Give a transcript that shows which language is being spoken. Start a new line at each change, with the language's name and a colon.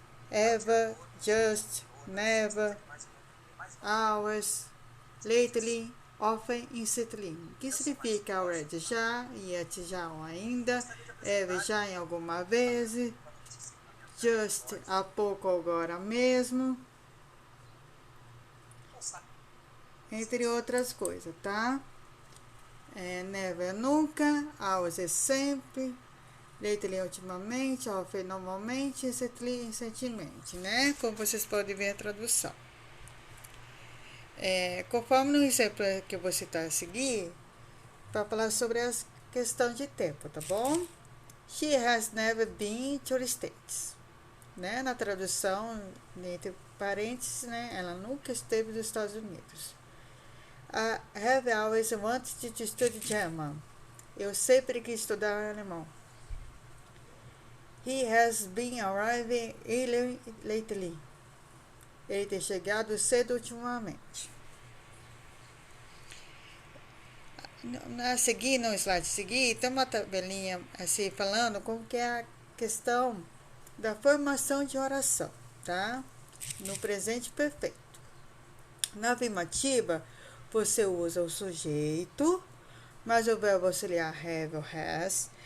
English: Ever, just, never, hours, lately, often, instantly.
Portuguese: O que significa already? Já, yet, já ou ainda, ever, já em alguma vez, just, há pouco ou agora mesmo, entre outras coisas, tá? Never, nunca, always é sempre, lately, ultimamente, often, normalmente, recently, recentemente, né? Como vocês podem ver a tradução. Conforme no exemplo que eu vou citar a seguir, para falar sobre a questão de tempo, tá bom?
English: She has never been to the States.
Portuguese: Né? Na tradução, entre parênteses, né? Ela nunca esteve nos Estados Unidos.
English: I have always wanted to study German.
Portuguese: Eu sempre quis estudar alemão.
English: He has been arriving early lately.
Portuguese: Ele tem chegado cedo ultimamente. No slide seguinte, tem uma tabelinha assim falando como que é a questão da formação de oração, tá? No presente perfeito. Na afirmativa, você usa o sujeito, mas o verbo auxiliar have ou has.